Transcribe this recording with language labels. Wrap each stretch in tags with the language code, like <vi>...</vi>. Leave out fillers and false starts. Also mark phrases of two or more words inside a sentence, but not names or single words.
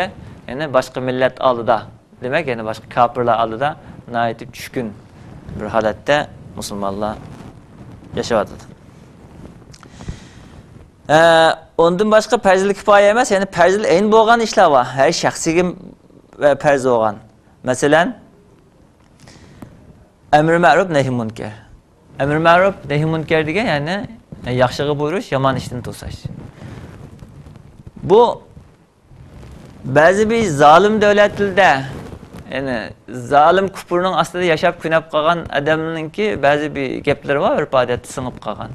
<uz>Ya'ni boshqa millat oldida, demak, ya'ni boshqa kafirlar oldida naytib tushkun bir holatda musulmonlar yashayapti. Ondan başqa</uz> <ar>فرض الكفاية</ar> <uz>emas, ya'ni</uz> <ar>فرض العين</ar> <uz>bo'lgan ishlar bor. Har shaxsiga farz bo'lgan. Masalan,</uz> <ar>أمر معروف نهي منكر. أمر معروف نهي منكر</ar> <uz>degan, ya'ni yaxshiga buyurish, yomon ishdan to'sash. Bu ba'zi bir zolim davlatlarda, ya'ni zolim kufrning ostida yashab kunab qolgan odamninki ba'zi bir gaplari bor, ibodatda singib qolgan.</uz>